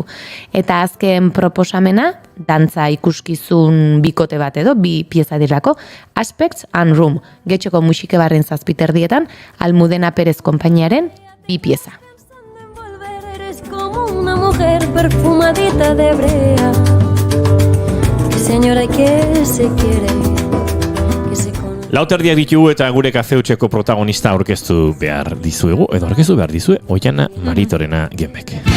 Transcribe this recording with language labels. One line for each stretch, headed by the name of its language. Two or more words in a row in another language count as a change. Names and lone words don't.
Basque: Eta azken proposamena, dantza ikuskizun bikote bat edo, 2 pieza dirako, Aspects and Room, Getxoko Musikebarren 7:00, Almudena Perez konpainiaren 2 pieza.
Spanish: Eres como una mujer perfumadita de brea. Señora, que se quiere, que se conoce.
Basque: Lauterdiak ditugu eta gure kafeutxeko protagonista aurkeztu behar dizuegu, edo aurkeztu behar dizue, Oiana Maritorena Genbek.